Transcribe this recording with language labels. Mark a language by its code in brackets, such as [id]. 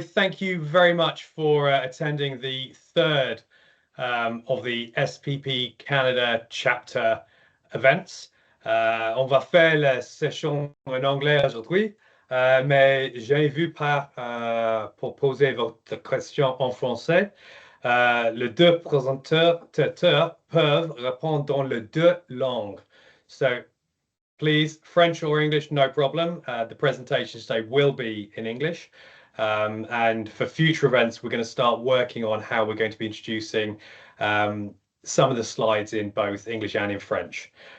[en] Thank you very much for attending the third of the SPP Canada chapter events. [fr] On va faire la session en anglais aujourd'hui, mais j'ai vu pour poser votre question en français. Les deux présentateurs peuvent répondre dans les deux langues. [en] So, please, French or English, no problem. The presentation today will be in English. And for future events, we're going to start working on how we're going to be introducing some of the slides in both English and in French.